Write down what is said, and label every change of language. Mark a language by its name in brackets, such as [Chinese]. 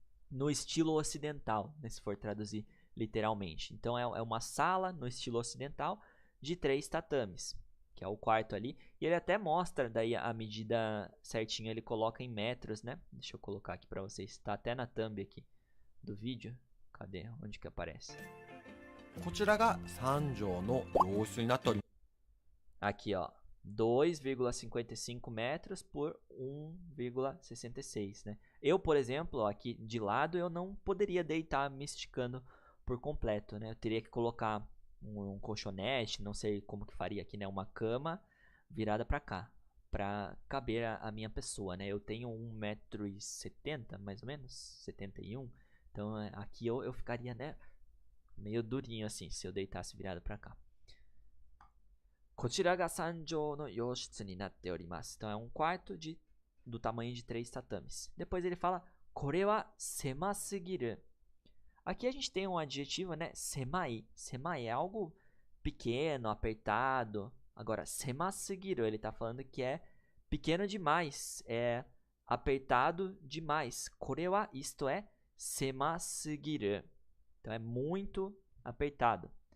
[Portuguese] no estilo ocidental, né, se for traduzir literalmente. Então é uma sala no estilo ocidental de 3 tatames, que é o quarto ali. E ele até mostra daí a medida certinho, ele coloca em metros, né? Deixa eu colocar aqui para vocês, está até na thumb aqui do vídeo. Cadê? Onde que aparece? [Japanese] こちらが3畳の洋室になっております。 [Portuguese] Aqui, ó, 2,55 metros por 1,66, né? Eu, por exemplo, ó, aqui de lado, eu não poderia deitar me esticando por completo, né? Eu teria que colocar um colchonete, não sei como que faria aqui, né? Uma cama virada para cá, para caber a minha pessoa, né? Eu tenho 1,70 m, mais ou menos, 71. Então aqui eu ficaria, né, meio durinho assim, se eu deitasse virado para cá. [Japanese] こちらが3畳の洋室になっております。 [Portuguese] Então é um quarto do tamanho de 3 tatames. Depois ele fala, [Japanese] これは狭すぎる. [Portuguese] Aqui a gente tem um adjetivo, né? Semai. Semai é algo pequeno, apertado. Agora, semasugiru, ele está falando que é pequeno demais, é apertado demais. Korewa, isto é, semasugiru. Então é muito apertado.